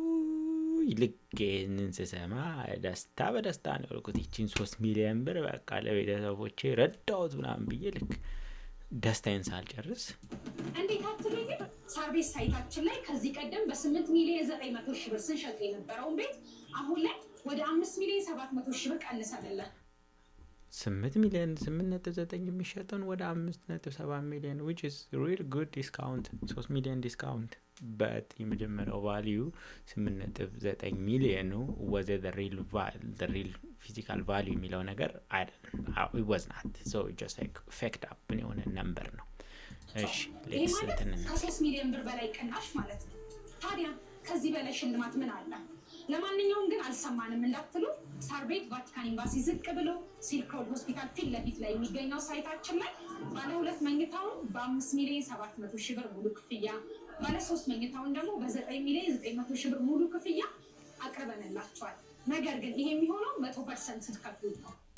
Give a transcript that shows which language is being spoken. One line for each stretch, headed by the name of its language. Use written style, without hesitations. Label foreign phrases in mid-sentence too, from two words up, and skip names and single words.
Amharic: ልኬንን ስሰማ ደስታ በደስታ ነው ያልኩት። ይቺን 3 ሚሊዮን ብር በቃ ለቤተሰቦቼ ረዳሁት ምናምን ብዬ ልክ ደስታዬን ሳልጨርስ እንዴት አትሉኝ? ሰርቪስ ሳይታችን ላይ ከዚህ ቀደም በ8 ሚሊዮን 900 ሺህ ብር ስንሸጥ የነበረውን ቤት አሁን ላይ ወደ 5 ሚሊዮን 700 ሺህ ብር ቀንሰንልን 8 ሚሊዮን 8.9 የሚሸጠውን ወደ 5.7 ሚሊዮን
English: which is real good discount
Amharic: 3 ሚሊዮን ዲስካውንት but የመጀመሪያው value 8.9 ሚሊዮን ነው
English: was the real physical value
Amharic: የሚለው ነገር አይደለም።
English: it was not so it just like faked up
Amharic: የሆነ ነምበር ነው። እሺ ሌትስ እንትን ከ3 ሚሊዮን ብር በላይ ቅናሽ ማለት ነው። ታዲያ ከዚህ በላይ ሽልማት ምን አለ? ለማንኛውም ግን አልሰማንም እንዳትሉ ሳር ቤት ቫቲካን ኤምባሲ ዝቅ ብሎ ሲልክ ሮድ ሆስፒታል ፊት ለፊት ላይ የሚገኘው ሳይታችን ላይ ባለ 2 መኝታውን በ5 ሚሊዮን 700 ሺህ ብር ሙሉ ክፍያ፣ ባለ 3 መኝታውን ደግሞ በ9 ሚሊዮን 900 ሺህ ብር ሙሉ ክፍያ አቅርበንላችኋል። ነገር ግን ይሄ የሚሆነው 100% ስትከፍሉ ነው።